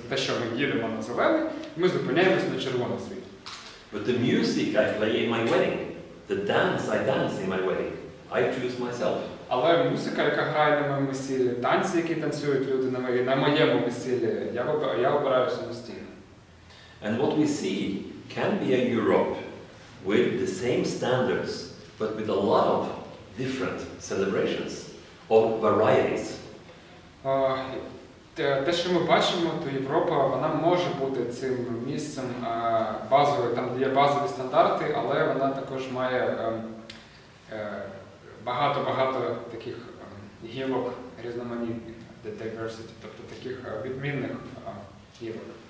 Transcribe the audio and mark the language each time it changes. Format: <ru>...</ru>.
<uk>Те, що ми їдемо на зелений, ми зупиняємось на червоний світ.</uk> <en>But the music I play in my wedding, the dance I dance in my wedding, I choose myself.</en> <uk>Але музика, яка грає на моєму весіллі, танці, які танцюють люди на моєму весіллі, я обираю самостійно.</uk> <en>And what we see can be a Europe with the same standards, but with a lot of different celebrations, of varieties.</en> <uk>Те, що ми бачимо, то Європа, вона може бути цим місцем базовим, там є базові стандарти, але вона також має багато таких гілок різноманітних, diversity, тобто таких відмінних гілок.</uk>